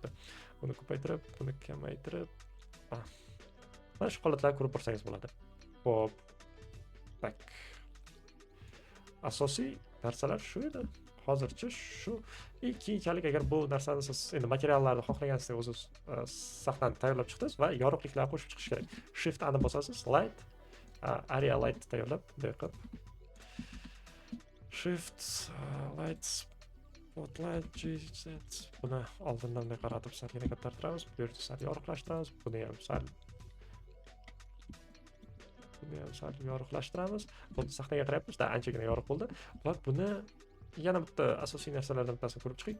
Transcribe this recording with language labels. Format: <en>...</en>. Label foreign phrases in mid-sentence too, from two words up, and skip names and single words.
<uz>Buni ko'paytirib, buni kamaytirib, mana shu holatlarni ko'rib borsangiz bo'ladi. Xo'p. Tak. Asosiy narsalar shu edi. hozircha shu. Keyinchalik agar bu narsani siz endi materiallarni xohlaganingizdek o'zingiz sahnadan tayyorlab chiqdingiz va yorug'liklarni qo'shib chiqish kerak. Shift A ni bosasiz,</uz> <en>light, area light</en> <uz>tayyorlab, bunday qilib.</uz> <en>Shift light spotlight GZ.</en> <uz>Buni oldindan bunday qaratib salgina kattartiramiz, bu yerda sal yorug'lashtiramiz, buni ham sal yorug'lashtiramiz. Buni sahnaga qarayapmiz, anchagina yorug' bo'ldi. Va buni yana bitta asosiy narsalardan bittasini ko'rib chiqing.</uz>